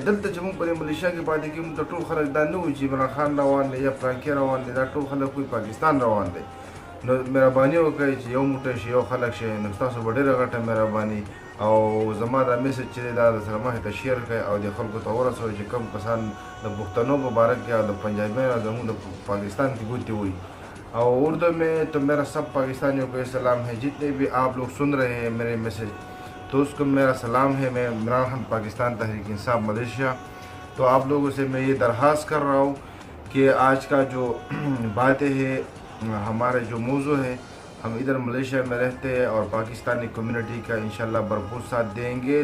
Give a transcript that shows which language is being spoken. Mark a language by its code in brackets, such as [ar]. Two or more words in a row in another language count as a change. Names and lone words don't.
[ps] دلته چې مونږ په دې ملیشیا کې پاتې کېږو ته ټول خلک دا نه وایي چې عمران خان روان دی یا فرانکي روان دی، دا ټول خلک وایي پاکستان روان دی. نو مهرباني وکړئ چې یو موټی شي، یو خلک شي. نو ستاسو به ډېره غټه مهرباني. او زما دا میسج چې دی دا سره مخې ته شیر کړئ او د خلکو ته ورسوئ چې کوم کسان د پښتنو په باره کې او د پنجابیانو زموږ د پاکستان کی گوتی ہوئی. [ur] اور اردو میں تو میرا سب پاکستانیوں کو سلام ہے. جتنے بھی آپ لوگ سن رہے ہیں میرے میسج تو اس کو میرا سلام ہے. میں عمران خان پاکستان تحریک انصاف ملیشیا. تو آپ لوگوں سے میں یہ درخواست کر رہا ہوں کہ آج کا جو باتیں ہے ہمارے جو موضوع ہے ہم ادھر ملیشیا میں رہتے ہیں اور پاکستانی کمیونٹی کا انشاءاللہ بھرپور ساتھ دیں گے.